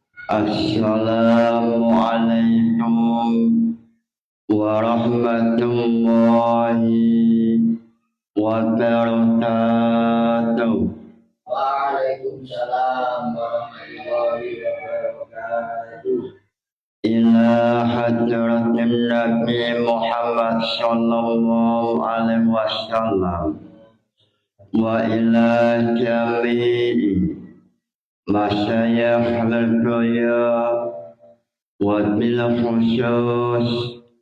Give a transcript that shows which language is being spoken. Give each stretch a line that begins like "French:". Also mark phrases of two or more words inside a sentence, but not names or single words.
Arabic: السلام عليكم ورحمة الله وبركاته. وعليكم السلام ورحمة الله وبركاته. إلى حضرة النبي محمد صلى الله عليه وسلم وإلى جميع مشايخ القيا وبالخصوص